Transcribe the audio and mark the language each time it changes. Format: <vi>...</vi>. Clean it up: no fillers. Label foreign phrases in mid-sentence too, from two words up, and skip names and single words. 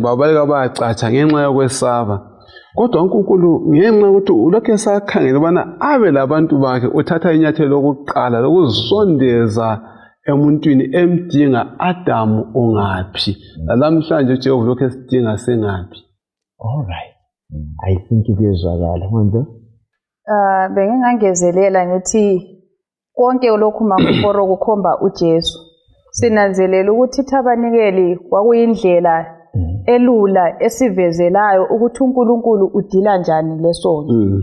<nd>Babaleka bayacatsha ngenxa yokwesaba. Kodwa uNkulunkulu ngenxa yokuthi ulokhu esakhangela ubana abe labantu bakhe, uthatha inyathelo lokuqala lokuzisondeza emuntwini emdinga, Adamu ungaphi? Namhlanje uJehova lokhu esidinga sengaphi?</nd> <en>All right. I think</en> <nd>kuyezwakala manje. Bengingangezelela ngithi konke lokhu makuporo kukhomba uJesu. Sinanzelela ukuthi ithabanikeli kwakuyindlela elula esivezelayo ukuthi uNkulunkulu udila njani lesono.</nd>